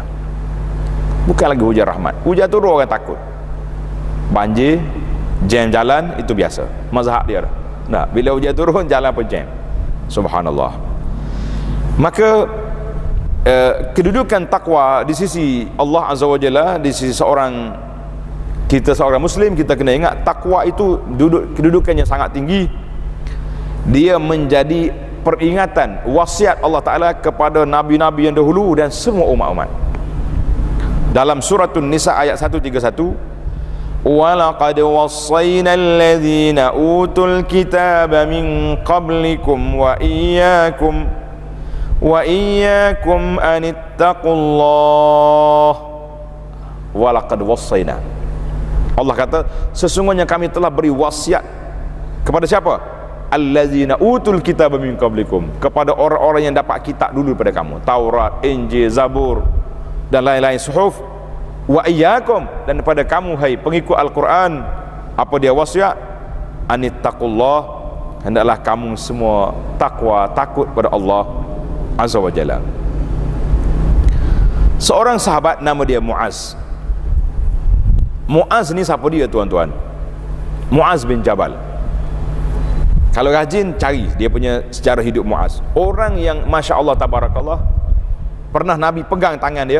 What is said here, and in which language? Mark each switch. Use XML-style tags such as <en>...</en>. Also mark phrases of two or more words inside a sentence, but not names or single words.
<ms>Bukan lagi hujan rahmat. Hujan turun orang takut. Banjir, jam jalan, itu biasa. Mazhab dia dah. Nah, bila hujan turun, jalan pun jam. Subhanallah. Maka kedudukan takwa di sisi Allah</ms> <ar>عز وجل,</ar> <ms>di sisi seorang Muslim, kita kena ingat takwa itu kedudukannya sangat tinggi. Dia menjadi peringatan, wasiat Allah Ta'ala kepada nabi-nabi yang dahulu dan semua umat-umat. Dalam suratun Nisa ayat 131,</ms> <ar>وَلَقَدْ وَصَّيْنَا الَّذِينَ أُوتُوا الْكِتَابَ مِنْ قَبْلِكُمْ وَإِيَّاكُمْ أَنِ اتَّقُوا اللَّهَ وَلَقَدْ وَصَّيْنَا.</ar> <ms>Allah kata, sesungguhnya kami telah beri wasiat kepada siapa?</ms> <ar>الذين أوتوا الكتاب من قبلكم,</ar> <ms>kepada orang-orang yang dapat kitab dulu pada kamu, Taurat, Injil, Zabur dan lain-lain suhuf.</ms> <ar>وإياكم,</ar> <ms>dan pada kamu hai pengikut Al-Quran, apa dia wasiat? Anittaqullah, hendaklah kamu semua takwa, takut pada Allah</ms> <ar>عز وجل.</ar> <ms>Seorang sahabat nama dia Muaz. Muaz ni siapa dia tuan-tuan? Muaz bin Jabal. Kalau rajin cari dia punya sejarah hidup Muaz. Orang yang</ms> <ar>ما شاء الله تبارك الله,</ar> <ms>Pernah Nabi pegang tangan dia.</ms>